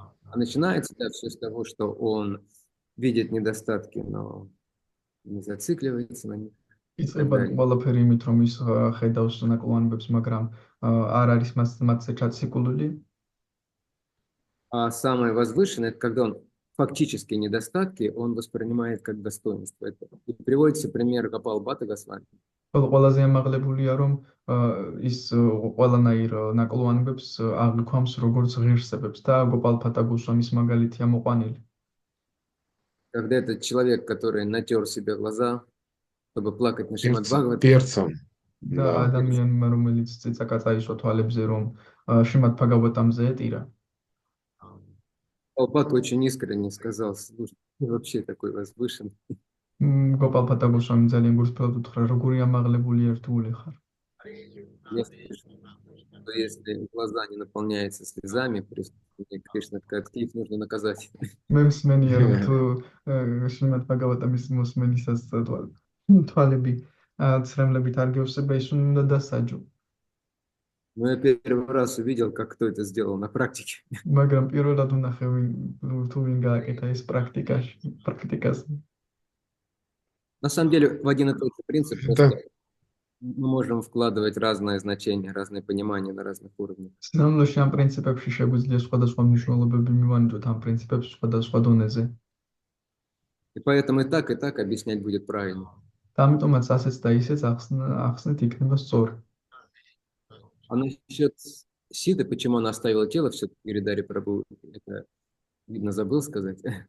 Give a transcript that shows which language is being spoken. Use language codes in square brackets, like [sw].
[ru] А начинается все с того, что он видит недостатки, но не зацикливается на них. [ka] იწყება ყველაფერი იმით, რომ ის ხედავს ნაკლოვანებებს, მაგრამ არ არის მასზე ჩაციკული. [ru] А самое возвышенное, это когда он фактические недостатки, он воспринимает как достоинство. И приводится пример Гопал Бхатта Госвами. [ka] ყველაზე ამაღლებულია, რომ ის ყველანაირ ნაკლოვანებებს აღიქვამს როგორც ღირსებებს და გოპალ ბჰატა გოსვამის მაგალითია მოყვანილი. [ru] Когда этот человек, который натер себе глаза, чтобы плакать на Шримад Бхагават. Перцем. [ka] და ადამიანმა, რომელიც ციცაკა წაისვა თვალებზე, რომ შრიმად ბჰაგავატამზე ეტირა. [ru] Алпак очень искренне сказал, слушай, ты вообще такой возвышенный. [ka] გოპალ ბჰატა გოსვამი ძალიან გულწრფელად უთხრა, როგორი ამაღლებული ერთული ხარ. [ru] Если глаза не наполняются слезами, присутствие Кришны, их нужно наказать. [ka] მე მსმენია, რომ თუ შრიმად ბჰაგავატამის მოსმენისას თვალები ცრემლებით არ გევსება, ის უნდა დასაჯო. [ru] Но я первый раз увидел, как кто это сделал на практике. [ka] მაგრამ პირველად ვნახე თუ ვინ გააკეთა ეს პრაქტიკას. [ru] На самом деле, в один и тот же принцип мы можем вкладывать разные значения, разные понимания на разных уровнях. [ka] სინამდვილეში ამ პრინციპებში შეგვიძლია სხვადასხვა მნიშვნელობები მივანიჭოთ ამ პრინციპებს სხვადასხვა დონეზე. [ru] И поэтому и так объяснять будет правильно. [ka] და ამიტომაც ასეც და ისეც ახსნით იქნება სწორი. [ru] А насчет Ситы, почему она оставила тело, все-таки Гиридари Прабху, это, видно, забыл сказать.